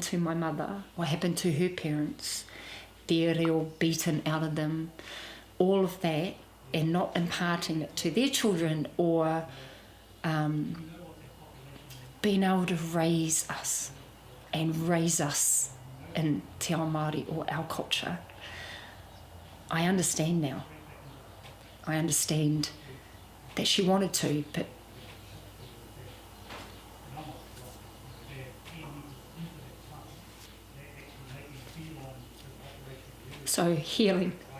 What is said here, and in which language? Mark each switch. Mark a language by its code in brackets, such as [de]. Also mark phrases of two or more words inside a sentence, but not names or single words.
[en] to my mother, what happened to her parents, the reo beaten out of them, all of that, and not imparting it to their children or being able to raise us in [mi] te ao Māori [en] or our culture. I understand now. I understand that she wanted to, but so healing.